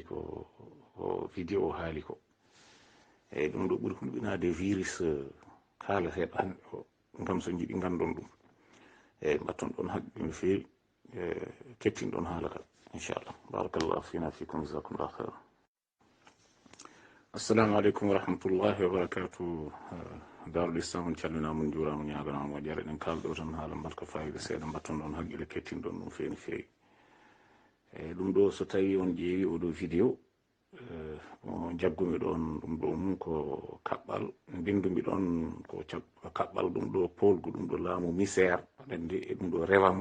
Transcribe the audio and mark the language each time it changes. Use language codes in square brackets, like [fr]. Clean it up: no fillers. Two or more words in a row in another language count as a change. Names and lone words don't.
[ff] ko vidéo haali ko eyyi ɗum ɗo ɓuuri hulɓinade virus kaalateɗo hannde o ngam so jiɗi ngandon ɗum eyi mbatton ɗon haqqi no feewi kettin ɗon haala ka inchallah. [ar] بارك الله فينا فيكم، جزاكم الله خيرا. السلام عليكم ورحمة الله وبركاته. [ff] Darul Islam on calminama, on juurama, ñaganama moƴƴere. Eɗen kalɗo tan haala mbarka fayida seeɗa, mbatton ɗon haqqille kettin ɗon ɗum feewi no feewi. Eyi ɗum ɗo so tawi on ƴeewi oɗo vidéo o jaggumi ɗon ɗum ɗo mum ko kaɓɓal mbindumi ɗon ko kaɓɓal ɗum ɗo polgu ɗum ɗo laamu misére aɗandi e ɗum ɗo rewanmu.